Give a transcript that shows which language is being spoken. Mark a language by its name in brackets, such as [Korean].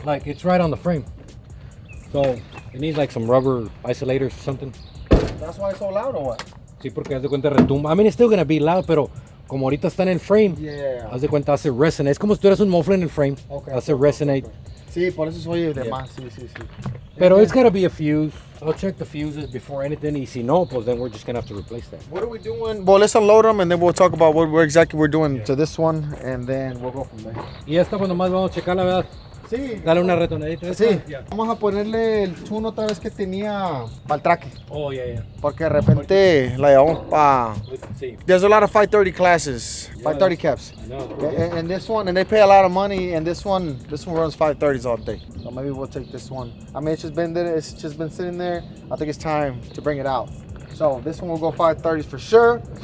[English] Like, it's right on the frame. So, it needs like some rubber isolators or something. That's why it's so loud or what? [Spanish] Sí, porque haz de cuenta retumba. I mean, it's still gonna be loud, pero como ahorita está en el frame, [English] Yeah. [Spanish] haz de cuenta hace resonate. Es como si tuvieras un muffler en el frame. [English] Okay. [Spanish] Hace resonate. Sí, por eso soy de [English] Yeah. [Spanish] más. Sí, sí, sí. [English] Pero it's gotta be a fuse. I'll check the fuses before anything. Y si no, pues then we're just gonna have to replace that. What are we doing? Well, let's unload them and then we'll talk about what exactly we're doing to this one and then we'll go from there. [Spanish] Y esta pues nomás vamos a checar la verdad. Sí. Dale una retonadita. Sí. [English] Yeah. [Spanish] Vamos a ponerle el tune otra vez que tenía para el traque. [English] Oh, yeah. [Spanish] Porque de repente la llevamos para... Sí. [English] There's a lot of 530 classes, 530 caps. I know. And this one, and they pay a lot of money, and this one runs 530s all day. So maybe we'll take this one. I mean, it's just been there, it's just been sitting there. I think it's time to bring it out. So this one will go 530s for sure.